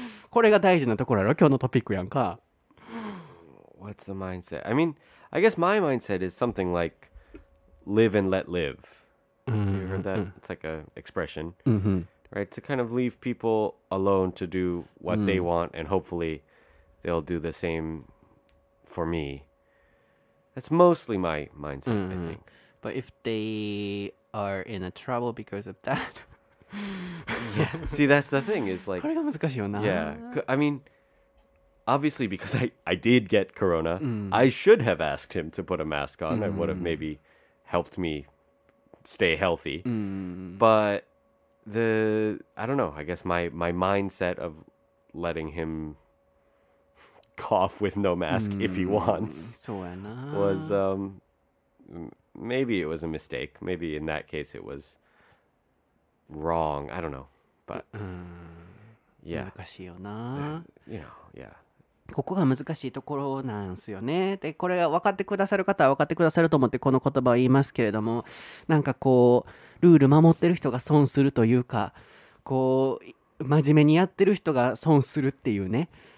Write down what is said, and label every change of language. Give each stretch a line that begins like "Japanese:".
Japanese: これが大事なところやろ、今日のトピックやんか。
English: What's the mindset? I mean, I guess my mindset is something like live and let live. You heard that? It's like a expression, right? To kind of leave people alone to do what they want, and hopefully they'll do the same for me. That's mostly my mindset, I think. But if they are in a trouble because of that, Yeah. See, that's the thing is こ like,
Japanese: れが難しいよな。
English: yeah. I mean, obviously because I did get corona, I should have asked him to put a mask on. It would have maybe helped me stay healthy. But I don't know, I guess my mindset of letting him cough with no mask if he wants
Japanese: そうやな。
English: was maybe it was a mistake. Maybe in that case it was wrong. I don't know. But yeah,
Japanese: 難しいよな。
English: you know, yeah.
Japanese: ここが難しいところなんですよね。で、これが分かってくださる方は分かってくださると思ってこの言葉を言いますけれども、なんかこうルール守ってる人が損するというか、こう真面目にやってる人が損するっていうね。